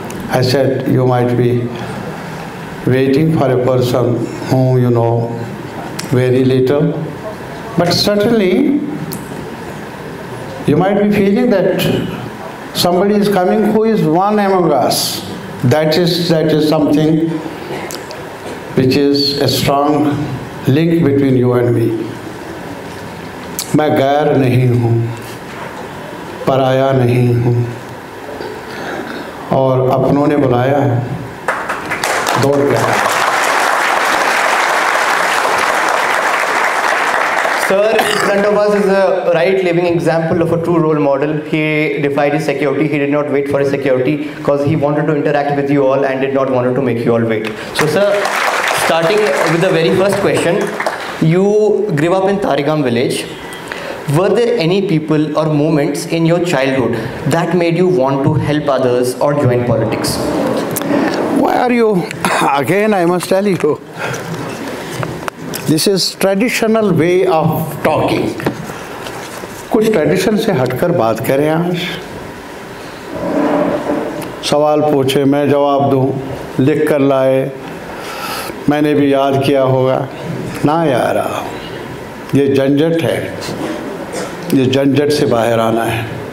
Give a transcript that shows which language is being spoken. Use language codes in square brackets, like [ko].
[en] I said, you might be waiting for a person whom you know very little, but certainly you might be feeling that somebody is coming who is one among us. That is something which is a strong link between you and me. [hi] मैं गैर नहीं हूँ, पराया नहीं हूँ, और अपनों ने बुलाया है, दौड़ गया। [en] Sir, in front of us is a right living example of a true role model. He defied his security. He did not wait for his security because he wanted to interact with you all and did not want to make you all wait. So, sir, starting with the very first question, you grew up in Tarigam village. Were there any people or moments in your childhood that made you want to help others or join politics? Why are you, again I must tell you, this is traditional way of talking. [hi] कुछ tradition से हटकर बात करें आज। सवाल पूछे मैं जवाब दूं, लिख कर लाए, मैंने भी याद किया होगा। ना यार, ये झंझट है, ये झंझट से बाहर आना है।